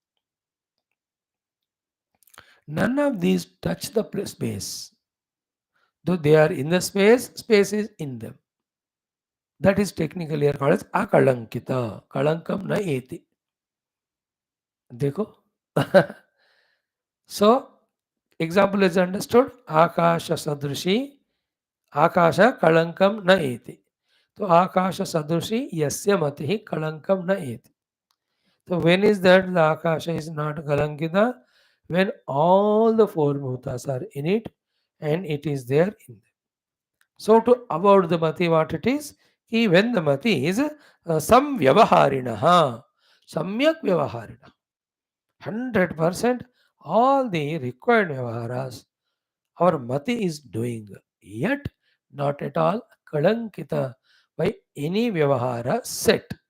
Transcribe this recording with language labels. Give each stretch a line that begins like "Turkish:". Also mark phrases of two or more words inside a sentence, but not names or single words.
English: None of these touch the space. Though they are in the space, space is in them. That is technically called as akalankita.
Sanskrit: कलङ्कं न एति। देखो.
English: So, example is understood.
Sanskrit: आकाश सदृशी। आकाश कलङ्कं न एति. So, आकाश सदृशी यस्य मतिः कलङ्कं न एति.
English: So, when is that the Akasha is not kalankita? When all the four bhutas are in it and it is there in them. So, to avoid the mati, what it is? When the mati is
Sanskrit: संव्यवहारिणः, सम्यक् व्यवहारिण,
English: 100% all the required vyavaharas our mati is doing, yet not at all kalankita by any vyavahara set.